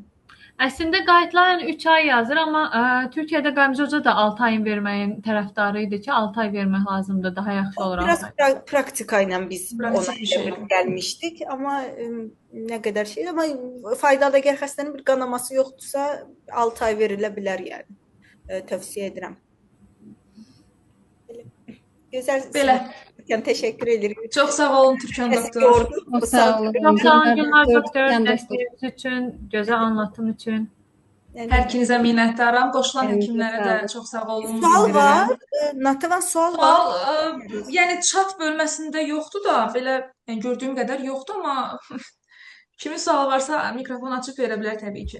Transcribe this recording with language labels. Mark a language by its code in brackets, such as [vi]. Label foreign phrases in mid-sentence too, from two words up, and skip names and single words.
[az] Əslində guideline 3 ay yazır, amma Türkiyədə Gamze Hoca da 6 ayın verməyin tərəfdarı idi ki, 6 ay vermək lazımdır, daha yaxşı olur. Biraz praktika ilə biz ona gəlmişdik, amma nə qədər şey, amma faydalı, əgər xəstənin bir qanaması yoxdursa 6 ay verilə bilər yəni. Tövsiyə edirəm. Gözəl. Belə. [tr] Teşekkür ederim. Çok sağ olun Türkan doktor. Çok sağ olun. Çok sağ olun [az] Gülnar doktor, dəstəyiniz üçün, gözəl anlatım üçün. Hər ikinizə minnətdaram. Qoşulan həkimlərə də çox sağ olun. Sual var. Natavan sual var. Yəni chat bölməsində yoxdur da, belə yəni gördüyüm qədər yoxdur, amma kimin sualı varsa mikrofon açıb verə bilər təbii ki.